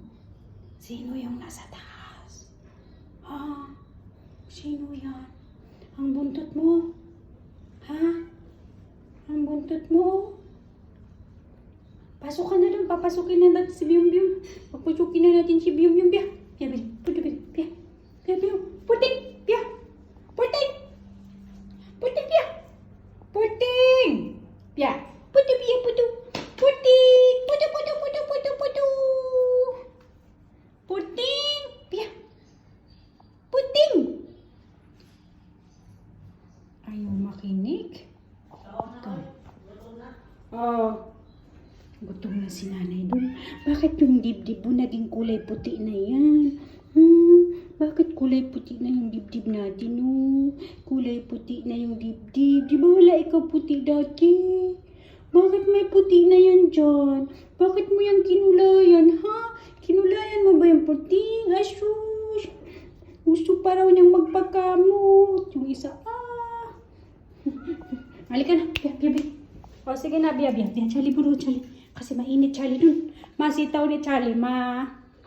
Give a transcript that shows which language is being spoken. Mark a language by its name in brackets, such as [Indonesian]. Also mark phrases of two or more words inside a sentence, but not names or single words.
[Filipino] Sino yung nasa taas? Ha? Sino yan? Ang buntot mo? Ha? Ang buntot mo? Pasok ka na doon. Papasukin na natin si Bium-Bium. Papasukin na natin si Bium-Bium. Biya! Biya! Biya! Biya! Biya! Biya! Puting! Biya! Puting! Puting! Biya! Puting! Biya! Putu! Biya! Putu! Puting! Putu! Putu! Putu! Putu! Putu! Puting! Biya! Puting! Ayaw makinig. Oh. Gutom na si nanay doon. Bakit yung dibdib mo naging kulay puti na yan? Bakit kulay puti na yung dibdib natin? Kulay puti na yung dibdib. Di ba wala ikaw puti dati? Bakit may puti na yan dyan? Bakit mo yan kinulayan, ha? Kinulayan mo ba yung puti? Asus! Gusto pa raw niyang magpakamot. Yung isa, Halika na. Biya, biya, biya. O, sige na, biya, biya. Biya, Charlie, buro, Charlie. Kasi mainit, Charlie, dun. Masitaw ni Charlie,